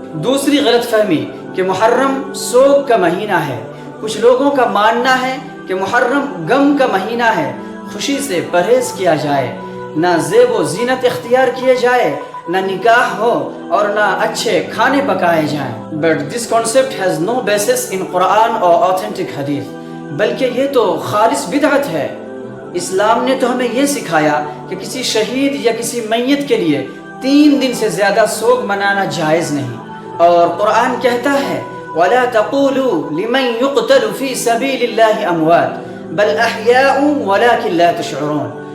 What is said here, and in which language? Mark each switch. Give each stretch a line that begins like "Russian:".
Urdu: دوسری غلط فہمی کہ محرم سوگ کا مہینہ ہے. کچھ لوگوں کا ماننا ہے کہ محرم غم کا مہینہ ہے، خوشی سے پرہیز کیا جائے، نہ زیب و زینت اختیار کیے جائے، نہ نکاح ہو، اور نہ اچھے کھانے پکائے جائیں.
English: But this concept has no basis in Quran or authentic hadith.
Urdu: بلکہ یہ تو خالص بدعت ہے. اسلام نے تو ہمیں یہ سکھایا کہ کسی شہید یا کسی میت کے لیے 3 دن سے زیادہ سوگ منانا جائز نہیں. اور قرآن کہتا ہے
Arabic: وَلَا تَقُولُوا لِمَنْ يُقْتَلُ فِي سَبِيلِ اللَّهِ أَمْوَاتٌ بَلْ أَحْيَاءٌ وَلَكِنْ لَا تَشْعُرُونَ.